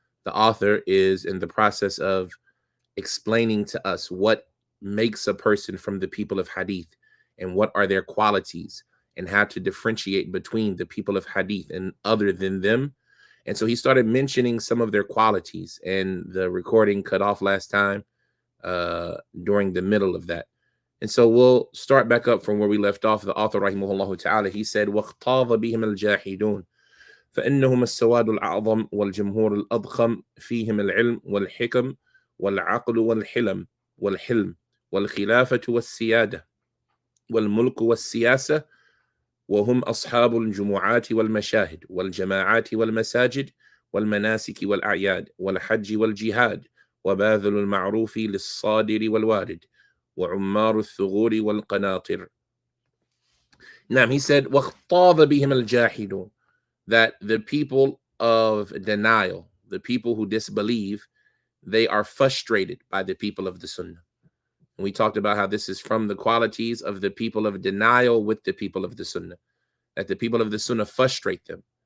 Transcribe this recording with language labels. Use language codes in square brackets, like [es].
[en] The author is in the process of explaining to us what makes a person from the people of Hadith and what are their qualities and how to differentiate between the people of Hadith and other than them. And so he started mentioning some of their qualities, and the recording cut off last time during the middle of that. And so we'll start back up from where we left off. The author rahimahullah ta'ala, he said, [ar] وَاخْتَاضَ بِهِمَ الْجَاحِدُونَ فإنهم السواد الأعظم والجمهور الأضخم فيهم العلم والحكم والعقل والحلم والخلافة والسيادة والملك والسياسة وهم أصحاب الجمعات والمشاهد والجماعات والمساجد والمناسك والأعياد والحج والجهاد وباذل المعروف للصادر والوارد وعمار الثغور والقناطر. [en] Now he said [ar] واختاض بهم الجاحدون, [en] that the people of denial, the people who disbelieve, they are frustrated by the people of the Sunnah. And we talked about how this is from the qualities of the people of denial with the people of the Sunnah, that the people of the Sunnah frustrate them.